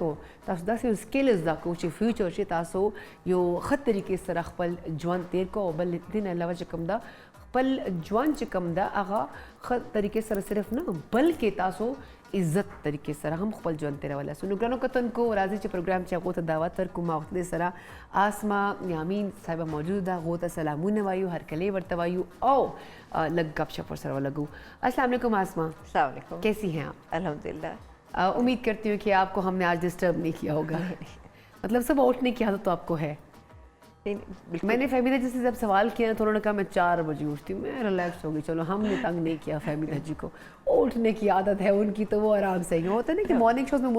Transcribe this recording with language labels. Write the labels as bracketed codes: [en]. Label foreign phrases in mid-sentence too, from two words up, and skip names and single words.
[ps] کوو تاسو داسې سکلز دا کوو چې فیوچر چې تاسو یو ښه طریقې سره خپل ژوند تیر کوو بل دین علاوه چې کوم دا خپل ژوند چې کوم دا هغه ښه طریقې سره صرف نه بلکې تاسو عزت طریقې سره هم خپل ژوند تیرولای سو نو ګرانو کتونکو راځي چې پروګرام چې هغه ته دعوت ورکوم وخت دې سره آسما یامین صاحب موجود ده غو ته سلامونه وایو هر کله ورته وایو او لګ گپ شپ سره ولګو [ar] السلام علیکم [ps] آسما [ar] السلام علیکم [ur] کیسی ہیں آپ [ar] अल्हम्दुलिल्लाह [ur] امید کرتی ہوں کہ آپ کو ہم نے آج ڈسٹرب نہیں کیا ہوگا مطلب سب اٹھنے کی عادت تو آپ کو ہے میں نے فہمیدہ جی سے جب سوال کیا تو انہوں نے کہا میں 4 بجے اٹھتی ہوں میں ریلیکس ہو گئی چلو ہم نے تنگ نہیں کیا فہمیدہ جی کو اٹھنے کی عادت ہے ان کی تو وہ آرام سے ہی ہوتا ہے نا کہ [en] morning shows [ur] میں